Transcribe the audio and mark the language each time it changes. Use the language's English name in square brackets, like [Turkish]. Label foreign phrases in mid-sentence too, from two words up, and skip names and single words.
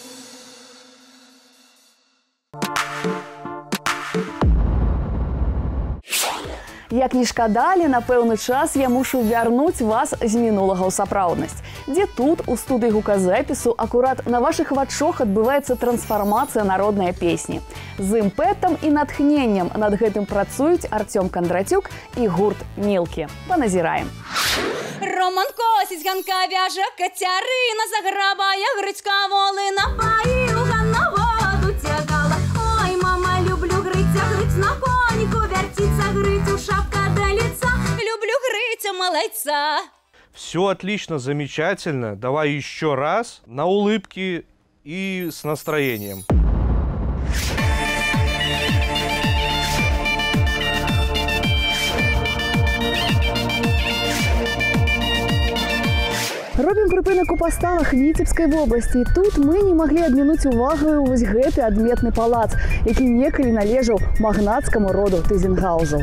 [Belarusian] Як не шкадалі, на пэўны час я мушу вярнуць вас з мінулага ў сапраўднасць, дзе тут, у студыі гуказапісу, акурат на вашых вачах адбываецца трансфармацыя народнай песні. З імпэтам і натхненнем над гэтым працуюць Артём Кондратюк і гурт «Мілкі». Паназіраем. [Ukrainian] Роман косіць, Ганка вяжа, Кацярына заграбая, Грицька воли напаїв, Ганна воду тягала. Ой, мама, люблю Гриця, Гриць на коніку вертіться, Грицю шапка до лица, люблю Гриця малайца. [Russian] Все отлично, замечательно. Давай еще раз на улыбки и с настроением. [Belarusian] Робім прыпынак у паставах Віцебскай вобласці. Тут мы не маглі абмінуць увагаю вось гэты адметны палац, які некалі належаў магнацкаму роду Тызенгаузаў.